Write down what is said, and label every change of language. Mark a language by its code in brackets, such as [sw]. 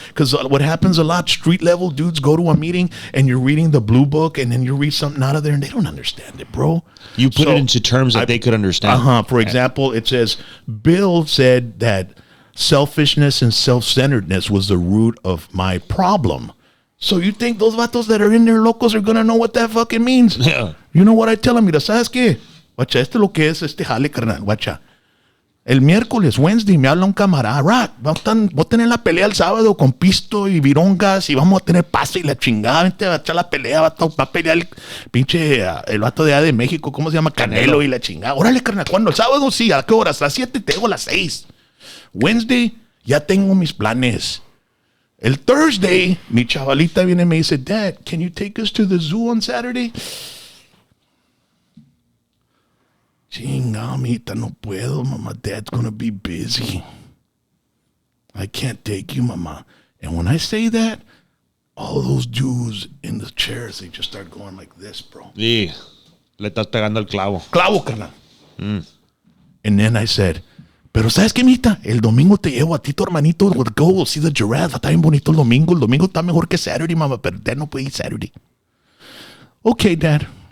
[en] Because what happens a lot, street level dudes go to a meeting and you're reading the blue book and then you read something out of there and they don't understand it, bro. You put it into terms that they could understand. For example, it says, Bill said that selfishness and self-centeredness was the root of my problem. So you think those vatos that are in there locos are going to know what that fucking means? Yeah. You know what I tell them? [es] Mira, ¿sabes qué? Guacha, esto es lo que es jale, carnal. Guacha. El miércoles, Wednesday, me habla un camarada. Rock, voy a tener la pelea el sábado con pisto y virongas y vamos a tener pase y la chingada. Vente a echar la pelea, va a pelear el pinche, el vato de allá de México, ¿cómo se llama? Canelo y la chingada. Órale, carnal, ¿cuándo? El sábado sí, ¿a qué horas? A las 7, te digo a las 6. Wednesday, ya tengo mis planes. El Thursday, mi chavalita viene y me dice, [en] Dad, can you take us to the zoo on Saturday? [es] Chinga, amita, no puedo, mama. [en] Dad's gonna be busy. I can't take you, mama. And when I say that, all those dudes in the chairs, they just start going like this, bro. [es] Sí, le estás pegando el clavo. Clavo, carnal. [en] And then I said, [es] pero ¿sabes qué, mita? El domingo te llevo a ti, tu hermanito. [en] We'll go see the giraffe. [es] Está bien bonito el domingo. El domingo está mejor que Saturday, mama. Pero Dad no puede ir Saturday. Okay, Dad.